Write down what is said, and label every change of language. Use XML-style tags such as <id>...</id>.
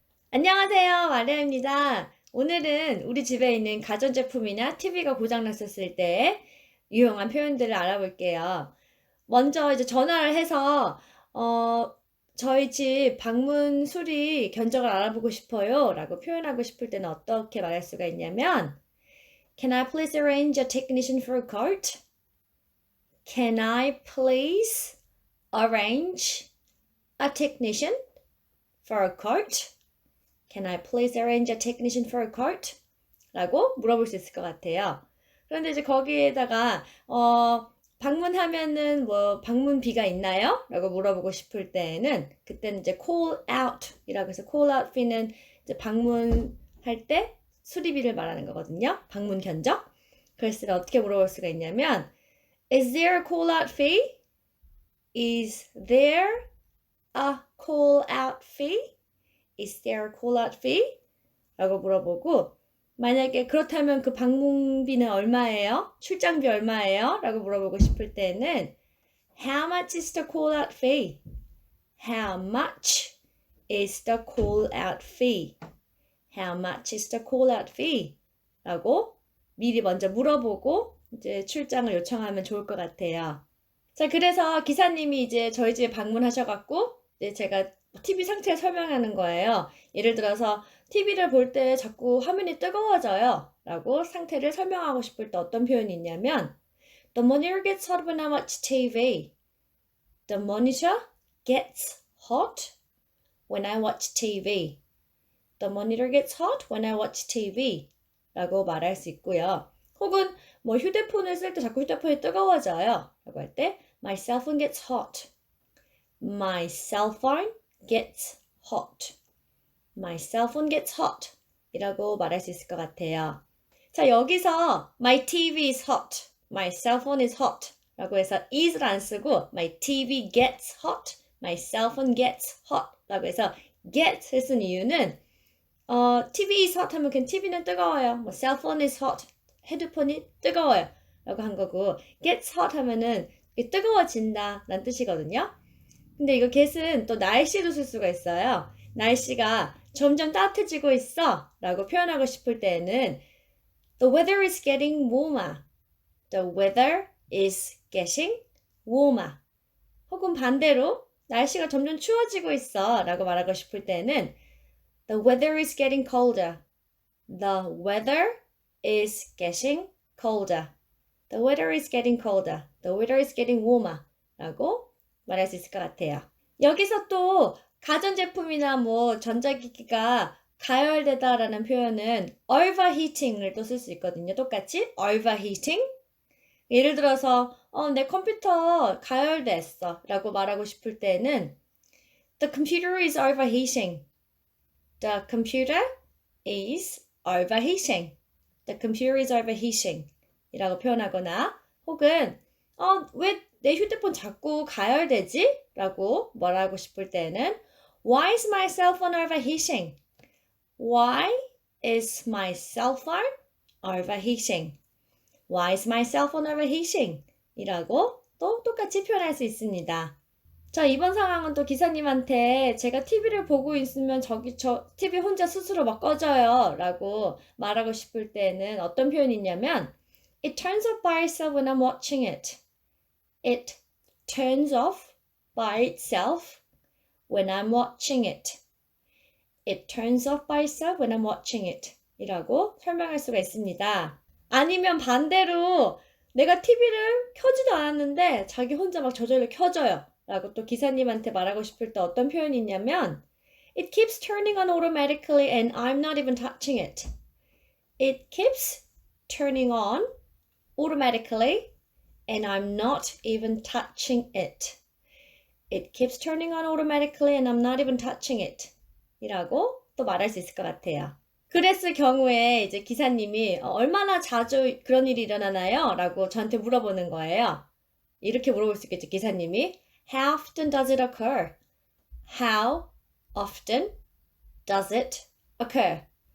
<ko>안녕하세요, 마리아입니다. 오늘은 우리 집에 있는 가전제품이나 TV가 고장났었을 때 유용한 표현들을 알아볼게요. 먼저 이제 전화를 해서, 어, 저희 집 방문 수리 견적을 알아보고 싶어요 라고 표현하고 싶을 때는 어떻게 말할 수가 있냐면,</ko> <en>Can I please arrange a technician for a quote? Can I please arrange a technician for a quote? Can I please arrange a technician for a quote?</en> <ko>라고 물어볼 수 있을 것 같아요. 그런데 이제 거기에다가 방문하면은 뭐 방문비가 있나요? 라고 물어보고 싶을 때에는 그때는 이제 call out 이라고 해서 call out fee는 이제 방문할 때 수리비를 말하는 거거든요. 방문 견적. 그랬을 때 어떻게 물어볼 수가 있냐면</ko> <en>Is there a call out fee? Is there a call out fee? Is there a call out fee?</en> <ko>라고 물어보고 만약에 그렇다면 그 방문비는 얼마예요? 출장비 얼마예요? 라고 물어보고 싶을 때는</ko> <en>How much is the call out fee? How much is the call out fee? How much is the call out fee?</en> <ko>라고 미리 먼저 물어보고 이제 출장을 요청하면 좋을 것 같아요. 자, 그래서 기사님이 이제 저희 집에 방문하셔갖고 이제 제가 TV 상태 설명하는 거예요. 예를 들어서 TV를 볼 때 자꾸 화면이 뜨거워져요 라고 상태를 설명하고 싶을 때 어떤 표현이 있냐면</ko> <en>The monitor gets hot when I watch TV. The monitor gets hot when I watch TV. The monitor gets hot when I watch TV</en> <ko>라고 말할 수 있고요. 혹은 뭐 휴대폰을 쓸 때 자꾸 휴대폰이 뜨거워져요 라고 할 때</ko> <en>My cell phone gets hot. My cell phone gets hot. My cell phone gets hot</en> <ko>이라고 말할 수 있을 것 같아요. 자, 여기서</ko> <en>My TV is hot. My cell phone is hot</en> <ko>라고 해서 is를 안 쓰고</ko> <en>My TV gets hot. My cell phone gets hot</en> <ko>라고 해서 get을 쓴 이유는</ko> <en>TV is hot</en> <ko>하면 그냥 TV는 뜨거워요.</ko> <en>뭐 cell phone is hot.</en> <ko>헤드폰이 뜨거워요 라고 한 거고 gets hot 하면은 뜨거워진다 라는 뜻이거든요. 근데 이거 get은 또 날씨도 쓸 수가 있어요. 날씨가 점점 따뜻해지고 있어 라고 표현하고 싶을 때는</ko> <en>The weather is getting warmer. The weather is getting warmer.</en> <ko>혹은 반대로 날씨가 점점 추워지고 있어 라고 말하고 싶을 때는</ko> <en>The weather is getting colder. The weather is getting colder. The weather is getting colder. The weather is getting warmer</en> <ko>라고 말할 수 있을 것 같아요. 여기서 또 가전제품이나 뭐 전자기기가 가열되다라는 표현은 overheating을 또 쓸 수 있거든요. 똑같이 overheating. 예를 들어서 내 컴퓨터 가열됐어 라고 말하고 싶을 때는</ko> <en>The computer is overheating. The computer is overheating. The computer is overheating</en> <ko>이라고 표현하거나 혹은 왜 내 휴대폰 자꾸 가열되지? 라고 말하고 싶을 때는</ko> <en>Why is my cell phone overheating? Why is my cell phone overheating? Why is my cell phone overheating?</en> <ko>이라고 또 똑같이 표현할 수 있습니다. 자, 이번 상황은 또 기사님한테 제가 TV를 보고 있으면 저 TV 혼자 스스로 막 꺼져요 라고 말하고 싶을 때는 어떤 표현이 있냐면</ko> <en>It turns off by itself when I'm watching it. It turns off by itself when I'm watching it. It turns off by itself when I'm watching it.</en> <ko>이라고 설명할 수가 있습니다. 아니면 반대로 내가 TV를 켜지도 않았는데 자기 혼자 막 저절로 켜져요. 라고 또 기사님한테 말하고 싶을 때 어떤 표현이 있냐면</ko> <en>It keeps turning on automatically and I'm not even touching it. It keeps turning on automatically and I'm not even touching it. It keeps turning on automatically and I'm not even touching it.</en> <ko>이라고 또 말할 수 있을 것 같아요. 그랬을 경우에 이제 기사님이 얼마나 자주 그런 일이 일어나나요? 라고 저한테 물어보는 거예요. 이렇게 물어볼 수 있겠죠, 기사님이.</ko> <en>How often does it occur? How often does it occur?</en>